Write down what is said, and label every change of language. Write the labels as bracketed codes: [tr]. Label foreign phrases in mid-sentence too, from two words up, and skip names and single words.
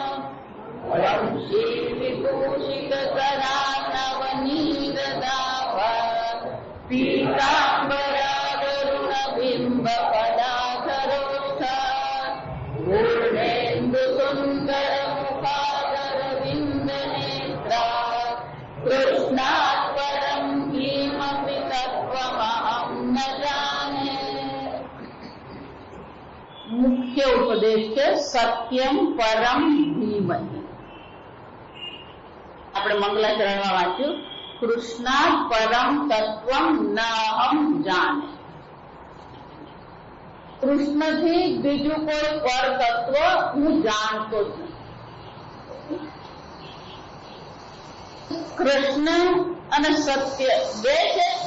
[sa] वंशीविभूषितकरा नवनीतदाभा पीताम्बरागरुणबिम्बपदाधरोष्ठा पूर्णेन्दुसुन्दरमुखादरविन्दनेत्रा कृष्णात् परं किमपि तत्त्वमहं न जाने। मुख्य उपदेश सत्यम परम धीमहि। [gu] આપણે મંગલાચરણમાં વાંચ્યું, [sa] कृष्ण परम तत्त्वम् नहम् जाने. [gu] કૃષ્ણથી બીજું કોઈ પર તત્વ હું જાણતો જ નથી. કૃષ્ણ અને સત્ય બે છે.